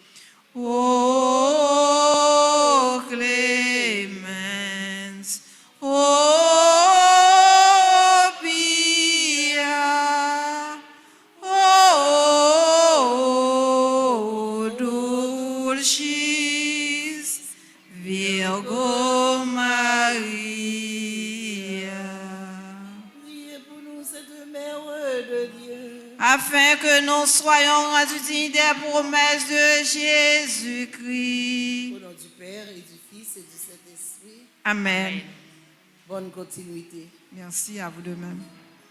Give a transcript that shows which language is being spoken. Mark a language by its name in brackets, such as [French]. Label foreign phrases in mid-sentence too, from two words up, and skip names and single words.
[Latin] O clemens, o pia, o dulcis Virgo Maria. [French] Priez pour nous, cette Mère de Dieu. Afin que nous soyons rendus dignes des promesses de Jésus-Christ. Au nom du Père et du Fils et du Saint-Esprit. Amen. Bonne continuité. Merci à vous de même.